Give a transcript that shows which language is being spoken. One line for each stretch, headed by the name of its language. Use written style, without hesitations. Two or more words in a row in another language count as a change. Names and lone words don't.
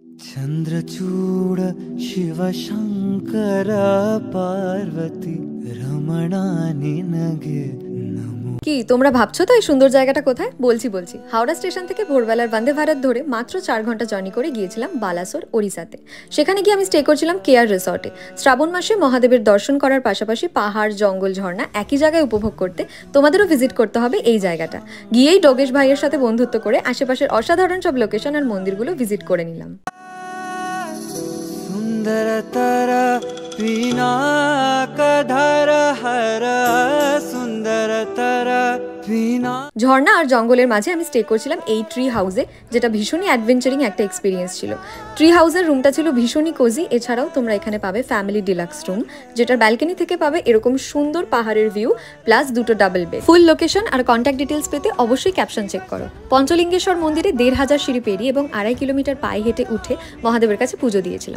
Kannada: ಚಂದ್ರಚೂಡ ಶಿವ ಶಂಕರ ಪಾರ್ವತಿ ರಮಣಾ ನಿನಗೆ ನಮೋ।
Bangla: কি তোমরা ভাবছো তো এই সুন্দর জায়গাটা কোথায়? বলছি হাওড়া স্টেশন থেকে ভোরবেলার বন্দে ভারত ধরে মাত্র 4 ঘন্টা জার্নি করে গিয়েছিলাম বালাসোর, ওড়িশাতে। সেখানে গিয়ে আমি স্টে করছিলাম কেয়ার রিসর্টে। শ্রাবণ মাসে মহাদেবের দর্শন করার পাশাপাশি পাহাড়, জঙ্গল, ঝর্ণা একই জায়গায় উপভোগ করতে তোমাদেরও ভিজিট করতে হবে এই জায়গাটা। গিয়েই ডোগেশ ভাইয়ের সাথে বন্ধুত্ব করে আশেপাশের অসাধারণ সব লোকেশন আর মন্দিরগুলো ভিজিট করে নিলাম।
Kannada: ಸುಂದರತರ ಪಿನಾಕಧರ ಹರ ಸುಂದರತರ ಪಿನಾ।
Bangla: ঝর্ণা আর জঙ্গলের মাঝে আমি স্টে করছিলাম এই
English: tree house,
Bangla: যেটা ভীষণই অ্যাডভেঞ্চারিং একটা এক্সপিরিয়েন্স ছিল।
English: tree house's
Bangla: রুমটা ছিল ভীষণই কোজি। এছাড়াও তোমরা এখানে পাবে
English: family deluxe room,
Bangla: যেটার ব্যালকনি থেকে পাবে এরকম সুন্দর পাহাড়ের ভিউ প্লাস দুটো
English: double bed. full location
Bangla: আর
English: contact details
Bangla: পেতে অবশ্যই
English: caption check
Bangla: করো। পঞ্চলিঙ্গেশ্বর মন্দিরে 1500 সিঁড়ি পেরিয়ে এবং 2.5 কিলোমিটার পায়ে হেঁটে উঠে মহাদেবের কাছে পুজো দিয়েছিলাম।